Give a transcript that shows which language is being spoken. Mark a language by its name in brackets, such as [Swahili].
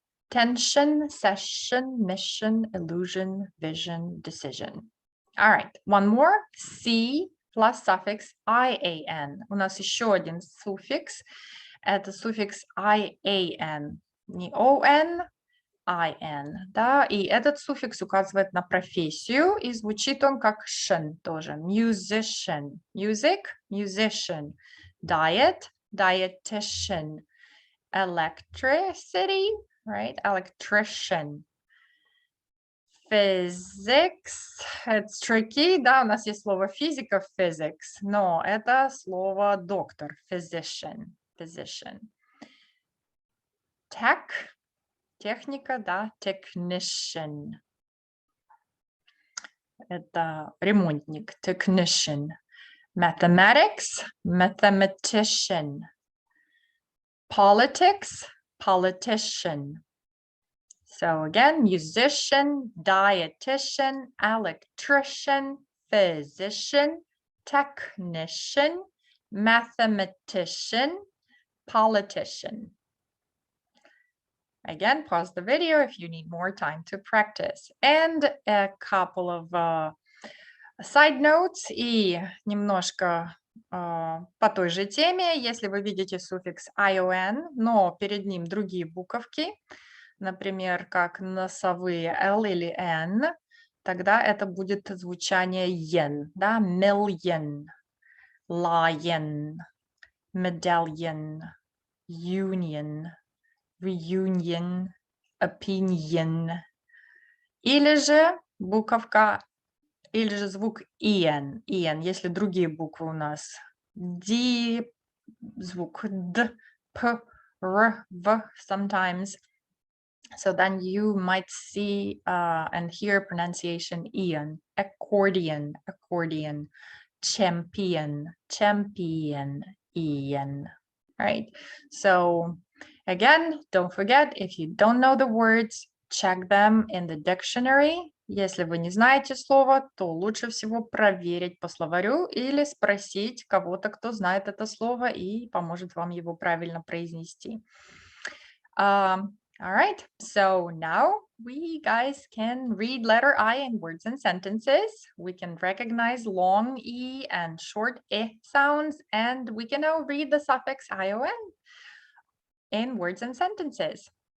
[English] tension, session, mission, illusion, vision, decision. All right, one more. C plus suffix ian. [Russian] У нас еще один суффикс. Это суффикс ian. Не on, in. Да? И этот суффикс указывает на профессию, и звучит он как shen тоже. [English] Musician. Music, musician. Diet, dietitian. Electricity, right? Electrician. Physics, it's tricky, [Russian] да, у нас есть слово физика, physics, но это слово доктор, physician, physician. Tech, техника, да, technician. Это ремонтник, technician. [English] Mathematics, mathematician. Politics, politician. So again, musician, dietitian, electrician, physician, technician, mathematician, politician. Again, pause the video if you need more time to practice. And a couple of side notes [Russian] и немножко по той же теме. Если вы видите суффикс ion, но перед ним другие буковки, например, как носовые L или N, тогда это будет звучание yen, да, million, lion, medallion, union, reunion, opinion. Или же буковка, или же звук en, если другие буквы у нас D, звук D, P, R, V sometimes. [English] So then you might see and hear pronunciation Ian, accordion, accordion, champion, champion, Ian, right? So again, don't forget, if you don't know the words, check them in the dictionary. [Russian] Если вы не знаете слово, то лучше всего проверить по словарю или спросить кого-то, кто знает это слово и поможет вам его правильно произнести. [English] All right, so now we guys can read letter I in words and sentences. We can recognize long E and short E sounds, and we can now read the suffix ion in words and sentences.